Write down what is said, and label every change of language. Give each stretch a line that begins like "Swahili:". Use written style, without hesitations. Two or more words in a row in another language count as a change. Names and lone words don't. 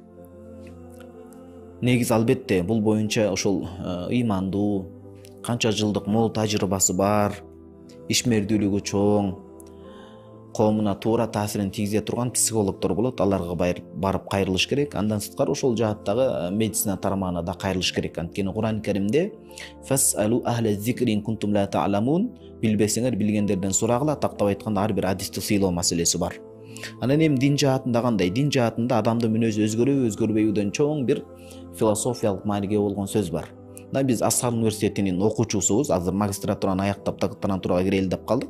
Kyrgyz: Негизи албетте бул боюнча ошол ыймандуу, канча жылдык мол тажрыйбасы бар, ишмердүүлүгү чоң, коомуна туура таасирин тийгизе турган психологдор болот. Аларга барып кайрылыш керек. Андан сырткары ошол жааттагы медицина тармагына да кайрылыш керек. Анткени Кур'ан Каримде
Arabic: «فاسألوا أهل الذكر إن كنتم لا تعلمون»
Kyrgyz: билбесеңер билгендерден сурагыла, тактап айтканда ар бир адисти сыйлоо маселеси бар. Анан эми дин жаатында кандай? Дин жаатында адамдын мүнөзү өзгөрөбү, өзгөрбөйбүдөн чоң бир философиялык мааниге болгон сөз бар. Мына биз Азхар университетинин окуучусубуз. Азыр магистратураны аяктап докторантурага кирели деп калдык.